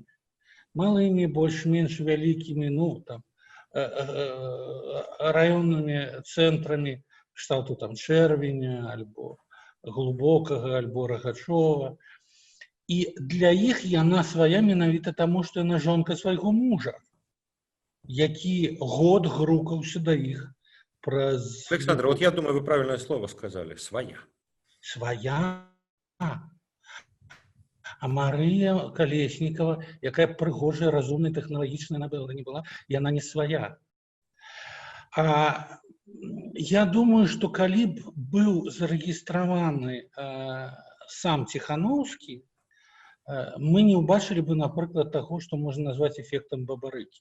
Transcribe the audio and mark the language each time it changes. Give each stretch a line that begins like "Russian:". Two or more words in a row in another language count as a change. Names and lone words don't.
Belarusian: Малымі, больш-менш вялікімі, ну, там, раённымі цэнтрамі, кшталту там Чэрвеня, альбо Глубокага, альбо Рагачова. І для іх яна свая менавіта таму, што яна жонка свайго мужа, які год грукаўся да іх праз...
Russian: Александр, вот я думаю, вы правильное слово сказали. Своя. Своя.
Belarusian: А Марыя Калеснікава, якая прыгожая, разумная, тэхналагічная она не была, яна не свая. Я думаю, што калі б быў зарэгістраваны сам Ціхановскі, мы не ўбачылі бы, напрыклад, таго, што можна назваць эфектам Бабарыкі.